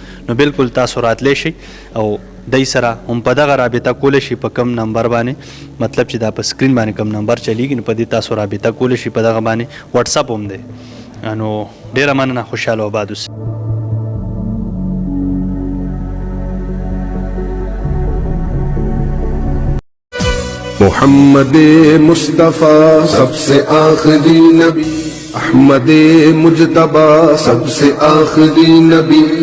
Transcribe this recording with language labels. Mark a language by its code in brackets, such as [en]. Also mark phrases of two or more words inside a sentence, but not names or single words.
[ps] نو بالکل تاسو راتلی شئ او دای سره هم په دغه رابطه کولی شي په کم نمبر باندې مطلب چې دا په سکرین باندې کم نمبر چلیږي نو په دې تاسو رابطه کولی شي په دغه باندې واتساپ هم دی نو ډېره مننه خوشحاله او آباد اوسئ [ur] محمد مصطفیٰ سب سے آخری نبی احمد مجتبیٰ سب سے آخری نبی.